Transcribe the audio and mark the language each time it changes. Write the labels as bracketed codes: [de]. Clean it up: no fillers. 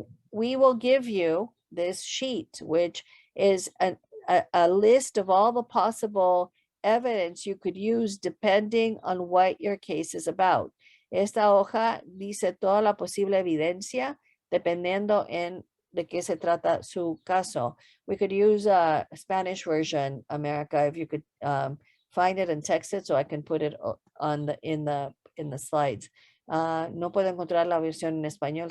[en] We will give you this sheet, which is a list of all the possible evidence you could use depending on what your case is about. [es] Esta hoja dice toda la posible evidencia dependiendo de qué se trata su caso. [en] We could use a Spanish version, America, if you could find it and text it so I can put it on in the slides. [es] No puedo encontrar la versión en español.